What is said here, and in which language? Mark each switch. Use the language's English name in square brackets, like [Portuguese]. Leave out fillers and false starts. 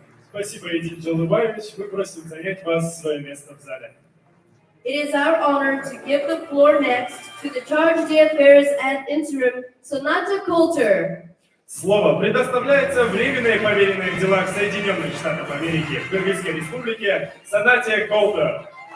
[Russian] Спасибо, Эдит Джалубаевич. Мы просим занять вас свое место в зале. [English] It is our honor to give the floor next to the Charge d'Affaires and Interim Sonata Coulter. [Russian] Слово предоставляется временной поверенной в делах Соединенных Штатов Америки в Кыргызской Республике Сонате Коултер.